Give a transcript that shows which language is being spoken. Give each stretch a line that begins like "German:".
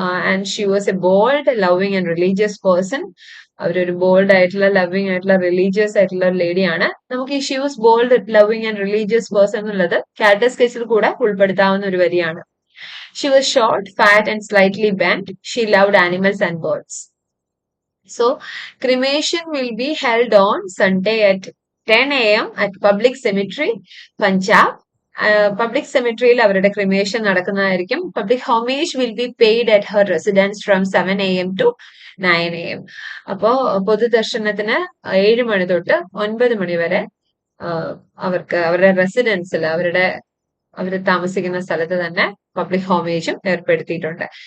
English: And she was a bold loving and religious person.
Malayalam: അവരൊരു bold ആയിട്ടുള്ള loving ആയിട്ടുള്ള religious ആയിട്ടുള്ള ഒരു ലേഡിയാണ്. നമുക്ക് ഈ
English: she was bold loving and religious person
Malayalam: എന്നുള്ളത് ക്യാരക്ടർ സ്കെച്ചിൽ കൂടെ ഉൾപ്പെടുത്താവുന്ന ഒരു വരിയാണ്.
English: She was short, fat and slightly bend. She loved animals and birds. So, cremation will be held on Sunday at 10 a.m. at Public Cemetery, Punjab.
Malayalam: Public സെമിട്രിയിൽ അവരുടെ cremation നടക്കുന്നതായിരിക്കും.
English: Public homage will be paid at her residence from 7 a.m. to 9 a.m.
Malayalam: അപ്പോ പൊതുദർശനത്തിന് 7 മണി തൊട്ട് 9 മണി വരെ അവർക്ക് അവരുടെ റെസിഡൻസിൽ അവർ താമസിക്കുന്ന സ്ഥലത്ത് തന്നെ പബ്ലിക് ഹോമേജും ഏർപ്പെടുത്തിയിട്ടുണ്ട്.